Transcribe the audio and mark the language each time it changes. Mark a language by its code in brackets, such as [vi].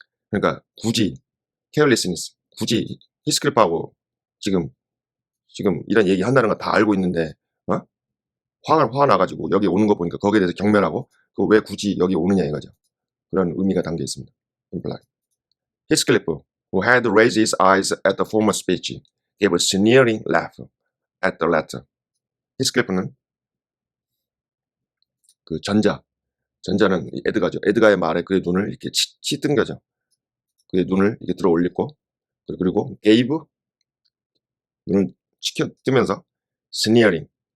[ko] 그러니까 굳이 carelessness, 굳이 히스클리프하고 지금 이런 얘기 한다는 거 다 알고 있는데 화가 나가지고 여기 오는 거 보니까 거기에 대해서 경멸하고 그 왜 굳이 여기 오느냐 이거죠. 그런 의미가 담겨 있습니다. imply. [en] Heathcliff, who had raised his eyes at the former speech, gave a sneering laugh at the latter. [ko] 히스클리프는 그 전자는 에드가죠. 에드가의 말에 그의 눈을 이렇게 치뜬 거죠. 그의 눈을 이렇게 들어 올리고 그리고 gave, 눈을 치켜뜨면서 sneering.